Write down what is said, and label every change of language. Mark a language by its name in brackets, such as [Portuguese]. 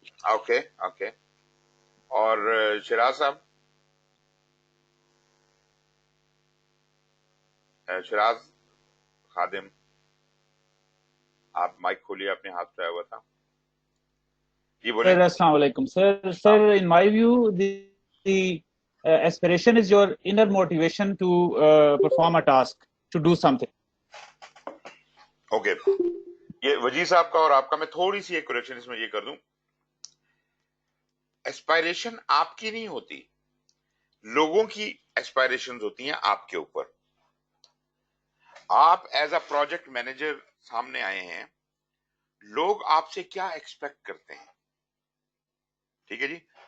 [Urdu] Okay okay. اور شراز صاحب؟ شراز خادم آپ مائک کھولیے، اپنے ہاتھ اٹھایا ہوا تھا. جی بولیں. [English] Sir, Assalamu alaikum. Sir, in my view, the aspiration is your inner motivation to perform a task, to do something. [Urdu] Okay. یہ وجی صاحب کا اور آپ کا میں تھوڑی سی ایک کریکشن اس میں یہ کر دوں. ایسپائریشن آپ کی نہیں ہوتی، لوگوں کی ایسپائریشن ہوتی ہیں آپ کے اوپر. آپ [English] as a project manager [Urdu] سامنے آئے ہیں، لوگ آپ سے کیا ایکسپیکٹ کرتے ہیں. ٹھیک ہے جی.